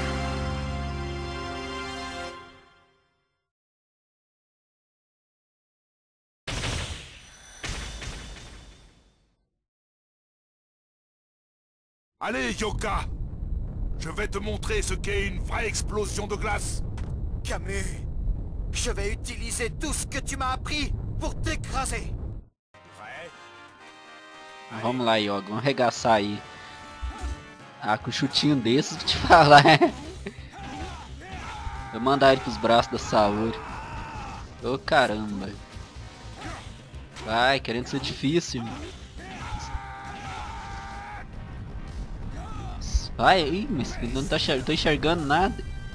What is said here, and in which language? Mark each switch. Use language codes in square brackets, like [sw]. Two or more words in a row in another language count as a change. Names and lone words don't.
[fr] Allez, Yoga! Je vais te montrer ce qu'est une vraie explosion de glace! Camus, je vais utiliser tout ce que tu m'as appris pour t'écraser. [pt] Vamos lá, Yoga, vamos arregaçar aí. Ah, com um chutinho desses, vou te falar, Vou mandar ele pros braços da Saori. Ô caramba. Vai, querendo ser difícil. Vai, ih, mas não tô enxergando nada.